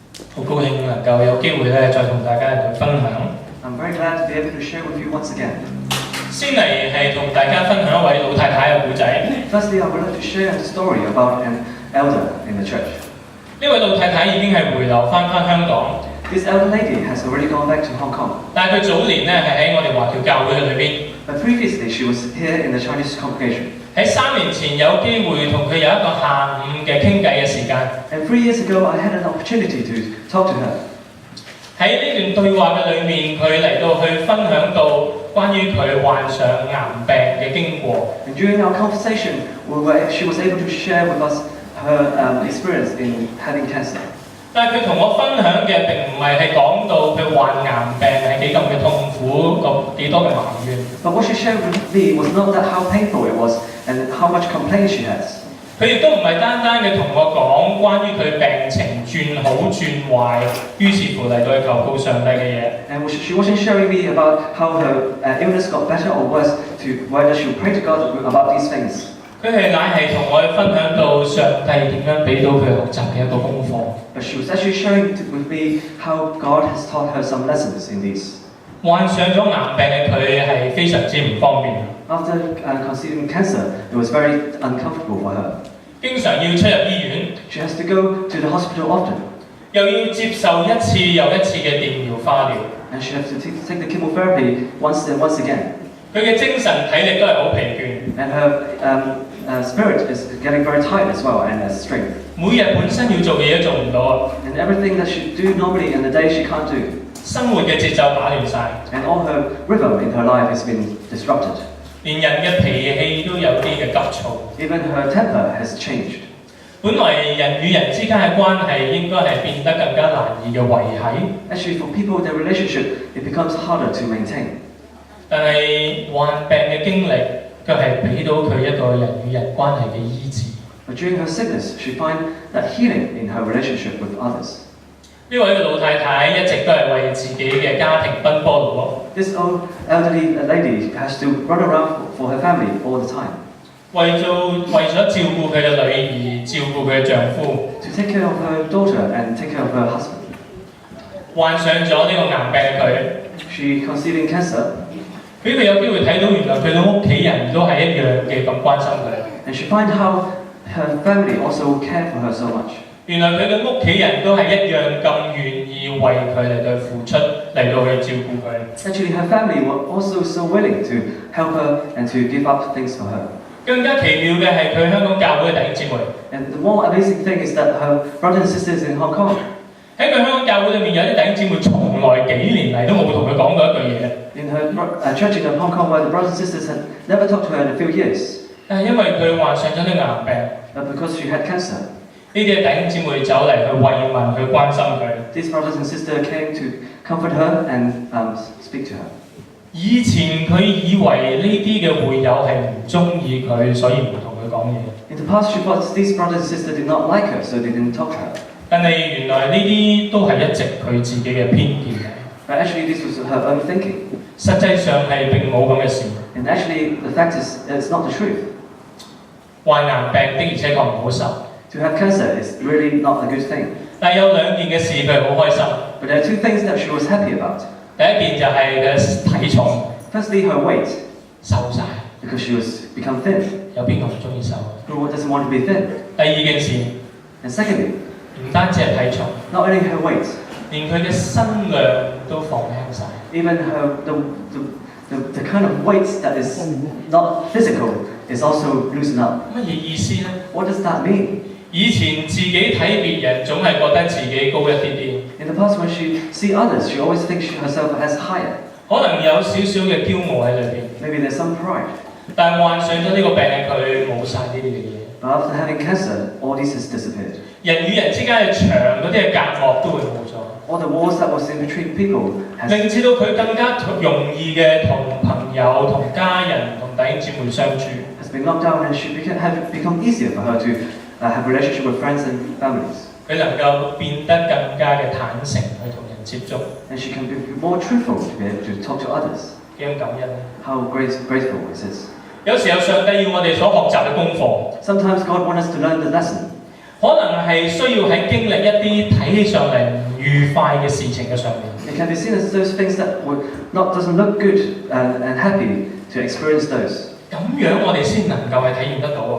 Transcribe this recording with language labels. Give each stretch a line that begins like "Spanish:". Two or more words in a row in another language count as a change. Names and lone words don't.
Cantonese: 好高興能夠有機會咧，再同大家嚟分享。
English: I'm very glad to be able to share with you once again.
Cantonese: 先嚟係同大家分享一位老太太嘅故仔。
English: Firstly, I would like to share a story about an elder in the church.
Cantonese: 呢位老太太已經係回流翻香港。
English: This elder lady has already gone back to Hong Kong.
Cantonese: 但係佢早年咧係喺我哋華僑教會嘅裏邊。
English: But previously, she was here in the Chinese congregation.
Cantonese: 喺3年前有機會同佢有一個下午嘅傾偈嘅時間。
English: And 3 years ago, I had an opportunity to talk to her.
Cantonese: 喺呢段對話嘅裏面，佢嚟到去分享到關於佢患上癌病嘅經過。
English: And during our conversation, she was able to share with us her experience in having cancer.
Cantonese: 但係佢同我分享嘅並唔係講到佢患癌病係幾咁嘅痛苦，幾多嘅埋怨。
English: But what she shared with me was not that how painful it was and how much complaint she has.
Cantonese: 佢亦都唔係單單嘅同我講關於佢病情轉好轉壞，於是乎嚟到去求告上帝嘅嘢。
English: And she wasn't sharing me about how her illness got better or worse, to whether she would pray to God about these things.
Cantonese: 佢係乃係同我分享到上帝點樣俾到佢學習嘅一個功課。
English: But she was actually sharing with me how God has taught her some lessons in these.
Cantonese: 患上咗癌病嘅佢係非常之唔方便。
English: After conceiving cancer, it was very uncomfortable for her.
Cantonese: 經常要出入醫院。
English: She has to go to the hospital often.
Cantonese: 又要接受一次又一次嘅電療化療。
English: And she has to take the chemotherapy once and once again.
Cantonese: 佢嘅精神體力都係好疲倦。
English: And her spirit is getting very tired as well and strength.
Cantonese: 每日本身要做嘅嘢都做唔到。
English: And everything that she do normally in the day she can't do.
Cantonese: 生活嘅節奏打亂晒。
English: And all her rhythm in her life has been disrupted.
Cantonese: 連人嘅脾氣都有啲嘅急躁。
English: Even her temper has changed.
Cantonese: 本來人與人之間嘅關係應該係變得更加難以嘅維繫。
English: Actually, for people, their relationship it becomes harder to maintain.
Cantonese: 但係患病嘅經歷卻係俾到佢一個人與人關係嘅醫治。
English: But during her sickness, she finds that healing in her relationship with others.
Cantonese: 呢位嘅老太太一直都係為自己嘅家庭奔波勞碌。
English: This old elderly lady has to run around for her family all the time.
Cantonese: 為咗照顧佢嘅女兒，照顧佢嘅丈夫。
English: To take care of her daughter and take care of her husband.
Cantonese: 患上咗呢個癌病嘅佢。
English: She conceiving cancer.
Cantonese: 俾佢有機會睇到原來佢嘅屋企人都係一樣嘅咁關心佢。
English: And she find how her family also care for her so much.
Cantonese: 原來佢嘅屋企人都係一樣咁願意為佢嚟到付出，嚟到去照顧佢。
English: Actually, her family were also so willing to help her and to give up things for her.
Cantonese: 更加奇妙嘅係佢香港教會嘅弟兄姊妹。
English: And the more amazing thing is that her brothers and sisters in Hong Kong.
Cantonese: 喺佢香港教會裏面有啲弟兄姊妹從來幾年嚟都冇同佢講過一句嘢。
English: In her church in Hong Kong, where the brothers and sisters had never talked to her in a few years.
Cantonese: 但係因為佢患上咗呢個癌病。
English: But because she had cancer.
Cantonese: 呢啲弟兄姊妹走嚟去慰問、去關心佢。
English: These brothers and sisters came to comfort her and speak to her.
Cantonese: 以前佢以為呢啲嘅會友係唔中意佢，所以唔同佢講嘢。
English: In the past, she thought these brothers and sisters did not like her, so they didn't talk to her.
Cantonese: 但係原來呢啲都係一直佢自己嘅偏見嚟。
English: But actually, this was her own thinking.
Cantonese: 實際上係並冇咁嘅事。
English: And actually, the fact is, it's not the truth.
Cantonese: 患癌病的而且確唔好受。
English: To have cancer is really not a good thing.
Cantonese: 但係有兩件嘅事佢好開心。
English: But there are two things that she was happy about.
Cantonese: 第一件就係佢體重。
English: Firstly, her weight.
Cantonese: 瘦晒。
English: Because she was become thin.
Cantonese: 有邊個唔中意瘦？
English: Who doesn't want to be thin?
Cantonese: 第二件事。
English: And secondly.
Cantonese: 唔單止係體重。
English: Not only her weight.
Cantonese: 連佢嘅身量都放輕晒。
English: Even the kind of weight that is not physical is also loosened up.
Cantonese: 乜嘢意思呢？
English: What does that mean?
Cantonese: 以前自己睇別人總係覺得自己高一啲啲。
English: In the past, when she see others, she always thinks herself as higher.
Cantonese: 可能有少少嘅驕傲喺裏邊。
English: Maybe there's some pride.
Cantonese: 但係患上咗呢個病嘅佢冇晒呢啲嘅嘢。
English: But after having cancer, all this has disappeared.
Cantonese: 人與人之間嘅牆嗰啲嘅隔膜都會冇咗。
English: All the walls that was in between people has
Cantonese: 令至到佢更加容易嘅同朋友、同家人、同弟兄姊妹相處。
English: has been knocked down, and have become easier for her to have a relationship with friends and families.
Cantonese: 佢能夠變得更加嘅坦誠去同人接觸。
English: And she can be more truthful to be able to talk to others.
Cantonese: 幾咁感恩呢？
English: How grateful is this?
Cantonese: 有時候上帝要我哋所學習嘅功課。
English: Sometimes God wants us to learn the lesson.
Cantonese: 可能係需要喺經歷一啲睇起上嚟唔愉快嘅事情嘅上面。
English: It can be seen as those things that doesn't look good and happy to experience those.
Cantonese: 咁樣我哋先能夠係體驗得到。